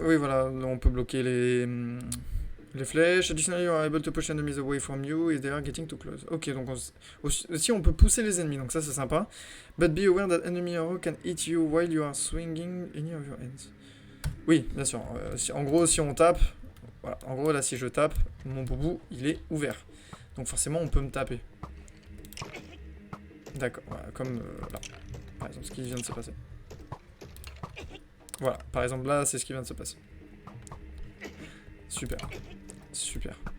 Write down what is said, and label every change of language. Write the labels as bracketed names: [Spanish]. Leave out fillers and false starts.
[French] Oui voilà, on peut bloquer les flèches. [English] Additionally, you are able to push enemies away from you if they are getting too close. [French] Ok, donc aussi on peut pousser les ennemis, donc ça c'est sympa. [English] But be aware that enemy arrow can hit you while you are swinging any of your hands. [French] Oui, bien sûr. En gros, si on tape... Voilà, en gros là si je tape, mon boubou il est ouvert. Donc forcément on peut me taper. D'accord, voilà, comme là. Par exemple, ce qui vient de se passer. Voilà, par exemple là, c'est ce qui vient de se passer. Super. Super.